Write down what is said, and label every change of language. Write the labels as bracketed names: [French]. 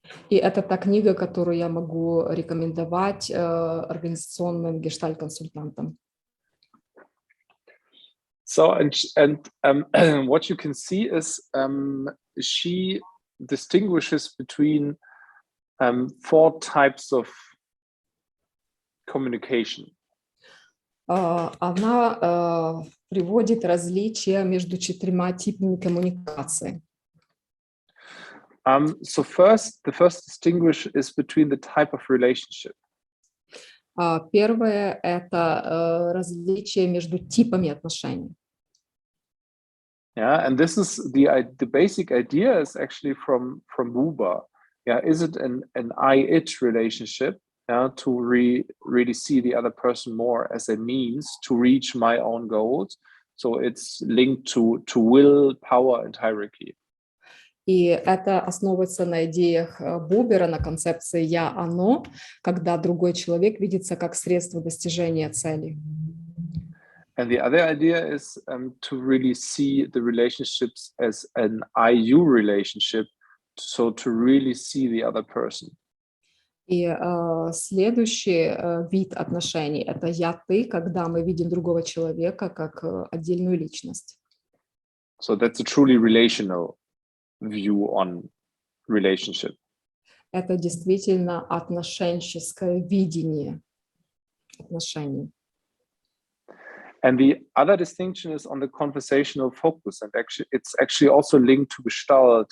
[Russian] И это та книга, которую я могу рекомендовать организационным гештальт-консультантам. [English] So and what you can see is she distinguishes between 4 types of communication. [Russian] Она приводит различия между 4 типами коммуникации. [English] So the first distinguish is between the type of relationship. [Russian] Первое – это различие между типами отношений. [English] Yeah, and this is the basic idea is actually from Buber. Yeah, is it an I-it relationship? Yeah, to really see the other person more as a means to reach my own goals. So it's linked to will, power, and hierarchy. [Russian] И это основывается на идеях Бубера, на концепции «я-оно», когда другой человек видится как средство достижения цели. [English] And the other idea is to really see the relationships as an I-you relationship, so to really see the other person. [Russian] И следующий вид отношений – это «я-ты», когда мы видим другого человека как отдельную личность. [English] So that's a truly relational view on relationship. [Russian] Это действительно отношенческое видение отношений. [English] And the other distinction is on the conversational focus, and it's actually also linked to Gestalt.